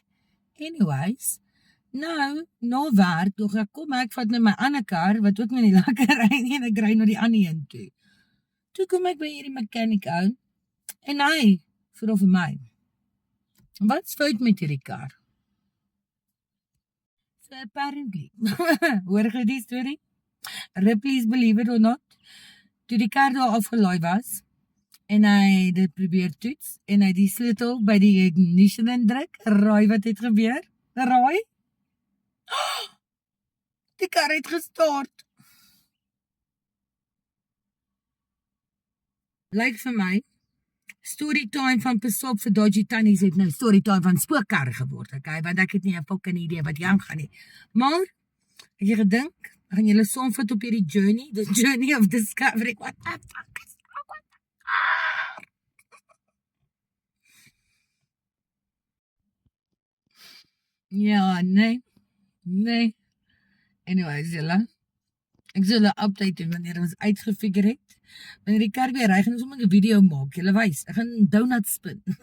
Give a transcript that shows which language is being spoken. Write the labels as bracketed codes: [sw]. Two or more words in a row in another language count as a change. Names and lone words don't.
[af] Anyways, nou, na werk, dog ek, kom ek vat nou my ander kar, wat ook nie die lekker ry nie, en ek ry na die ander een toe. Toe kom ek by hierdie mechanic ou, en hy vra vir my, wat's fout met hierdie kar? [en] So apparently, [af] hoor jy die story? [en] Ripley's believe it or not, [af] toe die kar daar afgelaai was, en hy dit probeer toets, en hy die sleutel by die ignition indruk, raai wat het gebeur? Raai? Die kar het gestart. Lyk vir my, storytime van Pesop vir Dodgy Tannies het nou storytime van spookkar geword, okay? Want ek het nie 'n fucking idee wat jy aangaan nie. Maar, het jy gedink, gaan julle saamvat op hierdie journey, [en] the journey of discovery, what the fuck is wrong with the car? [af] Ja, nee. Anyways, julle, ek sal 'n update doen wanneer ons uitgefigure het. Wanneer die kar weer ry, gaan ons sommer 'n video maak. Julle wys, ek gaan [en] donut spin.